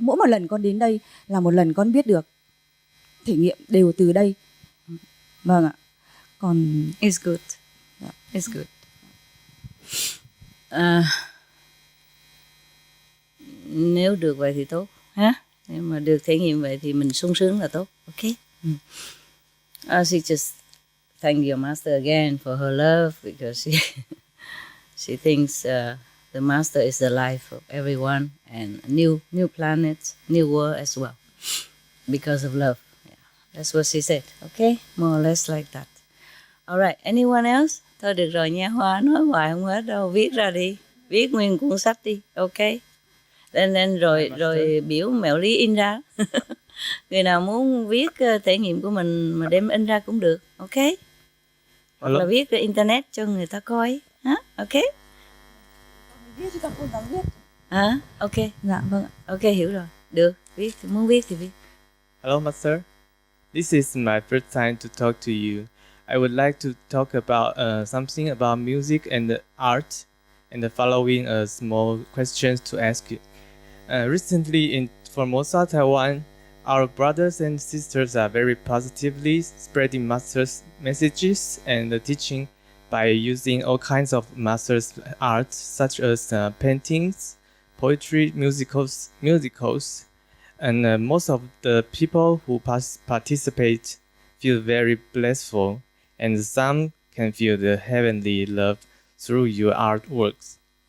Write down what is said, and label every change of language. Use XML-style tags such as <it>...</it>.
<vi>Mỗi một lần con đến đây là một lần con biết được, thể nghiệm đều từ đây. Vâng ạ. Còn</vi> <en>It's good. It's good.</en> <vi>Nếu được vậy thì tốt ha. Nếu mà được thể nghiệm vậy thì mình sung sướng là tốt. Okay.</vi> <en>She just thank your master again for her love, because she thinks the master is the life of everyone and a new planet, new world as well, because of love. Yeah. That's what she said. Okay, more or less like that. All right. Anyone else?</en> <vi>Thôi được rồi nha, Hoa nói hoài không hết đâu, viết ra đi, viết nguyên cuốn sách đi. Okay. Then rồi biểu mẹo lý in ra. Người nào muốn viết trải nghiệm của mình mà đem in ra cũng được. Okay. Hoặc là viết ra internet cho người ta coi. Hả? Okay. viết cho con dám viết. Hả? Okay. Dạ vâng. Okay, hiểu rồi. Được, viết thì muốn viết thì viết.</vi> <en>Hello, Master. This is my first time to talk to you. I would like to talk about something about music and art, and the following small questions to ask you. Recently in Formosa, Taiwan, our brothers and sisters are very positively spreading Master's messages and teaching by using all kinds of Master's art, such as paintings, poetry, musicals, and most of the people who participate feel very blissful, and some can feel the heavenly love through your artworks.</en>